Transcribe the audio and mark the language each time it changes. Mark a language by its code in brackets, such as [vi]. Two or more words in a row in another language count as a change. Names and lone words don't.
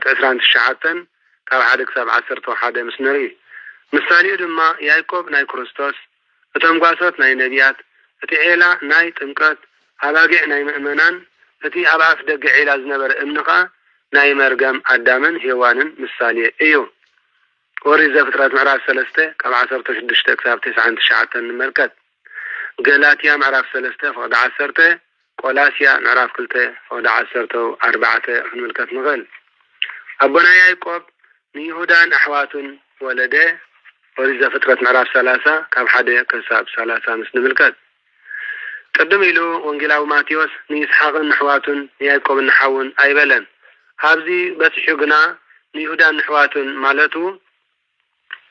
[ti] 29 ካብ 1-11 ምስ ንርኢ ምሳሌኡ ድማ ያዕቆብ ናይ ክርስቶስ እቶም ጓሶት ናይ ነቢያት እቲ ዔላ ናይ ጥምቀት ኣባጊዕ ናይ ምእመናን እቲ ኣብ ኣፍ ደገ ዔላ ዝነበረ እምኒ ከዓ ናይ መርገም ኣዳምን ሔዋንን ምሳሌ እዩ ኦሪት ዘፍጥረት ምዕራፍ 3 ካብ 16-9 እንመልከት ገላትያ ምዕራፍ 3:10 ቆላስያ ምዕራፍ 2:14 እንመልከት ንኽእል አቦና ያዕቆብ ንይሁዳን ኣሕዋቱን ወለደ ኦሪት ዘፍጥረት ምዕራፍ 30 ካብ 1-30 ምስ ንምልከት ቅድም ኢሉ ወንጌላዊ ማቴዎስ ንይስሐቅን ኣሕዋቱን ንያዕቆብን ሓውን ኣይበለን ኣብዚ በጽሑ ግና ንይሁዳን ኣሕዋቱን ማለቱ